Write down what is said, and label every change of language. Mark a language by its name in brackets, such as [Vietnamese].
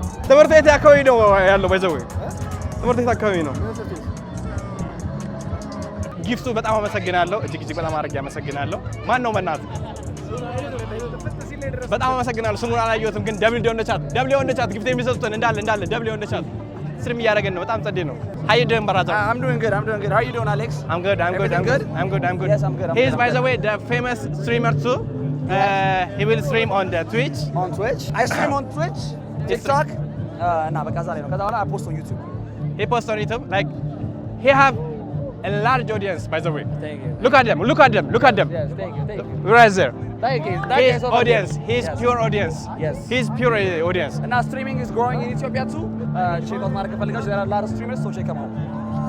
[Amharic] ትምህርት ቤት አካባቢ ነው ያለው ባይዘው ትምህርት ቤት አካባቢ ነው። ጊፍቱ በጣም አመሰግናለሁ። እጅግ በጣም አድርጌ አመሰግናለሁ። ማን ነው መናት? በጣም አመሰግናለሁ። ስሙን አላየሁትም ግን [English] ደብል ኦን ዘ ቻት [Amharic] ጊፍት የሚሰጡትን እንዳለ ደብል ኦን ዘ ቻት ስትሪም እያደረገን ነው። በጣም ጸዴ ነው። [English] How you doing, brother? I'm doing good. How are you doing, Alex? I'm good. Everything good? I'm good. Yes, I'm good. He is, by the way, the famous streamer too. He will stream on the Twitch. On Twitch? I stream on Twitch, TikTok. [Amharic] እና በቃ ዛሬ ነው። ከዛ በኋላ [English] I post on YouTube. He posts on YouTube. Like, he have a large audience, by the way. Thank you. Look at them. Yes, thank you. Right there. He's audience. He's pure audience. Yes. He's pure audience. And now streaming is growing in Ethiopia too. Check out Mark Falligash. There are a lot of streamers, so check them out.